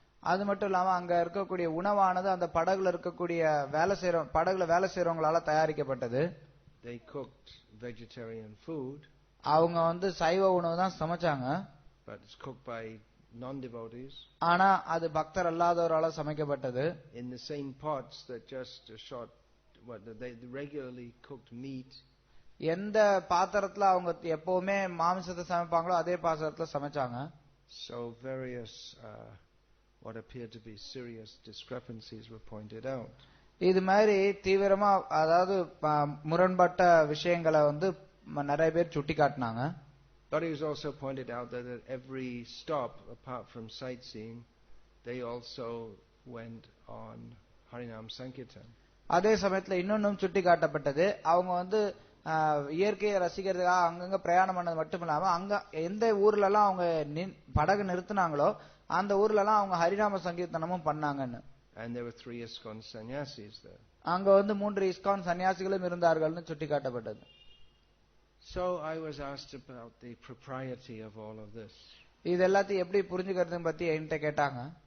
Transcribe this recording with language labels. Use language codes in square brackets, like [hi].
[ta] அது மட்டும் இல்லாம அங்க இருக்கக்கூடிய உணவானது அந்த படகுல இருக்கக்கூடிய படகுல வேலை செய்யறவங்களால தயாரிக்கப்பட்டது. [en] They cooked vegetarian food. [ta] அவங்க சைவ உணவு தான் சமைச்சாங்க. [en] But it's cooked by non-devotees. [ta] ஆனா அது பக்தர் அல்லாதவரால சமைக்கப்பட்டது. [en] In the same pots that just a short they regularly cooked meat. [ta] எந்த பாத்திரத்துல அவங்க எப்பவுமே மாமிசத்தை சமைப்பாங்களோ அதே பாத்திரத்துல சமைச்சாங்க. [en] So various what appeared to be serious discrepancies were pointed out. [ta] இது மாதிரி தீவிரமா அதாவது முரண்பட்ட விஷயங்களை நிறைய பேர் சுட்டிக்காட்டினாங்க. [en] But it was also pointed out that at every stop, apart from sightseeing, they also went on Harinam Sankirtan. [ta] அதே சமயத்துல இன்னொன்னும் சுட்டிக்காட்டப்பட்டது. அவங்க இயற்கையை ரசிக்கிறதுக்காக அங்கங்க பிரயாணம் பண்ணது மட்டும் இல்லாம அங்க எந்த ஊர்ல எல்லாம் அவங்க படகு நிறுத்தினாங்களோ அந்த ஊர்ல எல்லாம் அவங்க ஹரிநாம சங்கீர்த்தனமும் பண்ணாங்கன்னு. [en] And there were 3 ISKCON sannyasis there. [ta] அங்க 3 ISKCON சன்னியாசிகளும் இருந்தார்கள்னு சுட்டிக்காட்டப்பட்டது. [en] So I was asked about the propriety of all of this. [ta] இது எல்லாத்தையும் எப்படி புரிஞ்சுக்கிறது பத்தி என்கிட்ட கேட்டாங்க.